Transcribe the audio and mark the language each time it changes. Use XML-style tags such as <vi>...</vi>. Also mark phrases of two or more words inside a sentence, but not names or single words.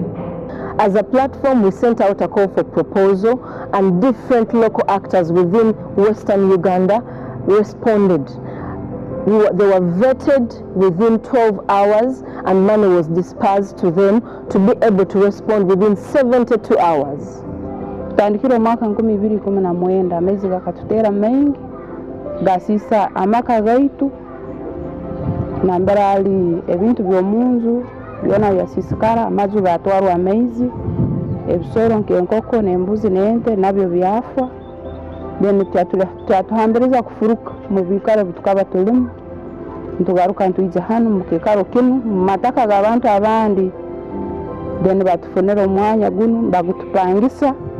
<en>As a platform, we sent out a call for proposal, and different local actors within Western Uganda responded. They were vetted within 12 hours, and money was dispersed to them to be able to respond within 72 hours.</en> <nyn>Tandikiro mwaka 2019 amezi gakatutera mengi gasisa amaka gaitu nambara ali ebintu byomunzu byona byasisikara amazu gatwarwa amezi ebisoro nkenkoko nembuzi nente nabyo byafwa then twatuhambiriza kufuruka mu bikaro bitukaba tulimu ntugaruka ntuje hano mu kikaro kinu mataka gabantu abandi then batufunira omwanya guno bagutupangisa</nyn>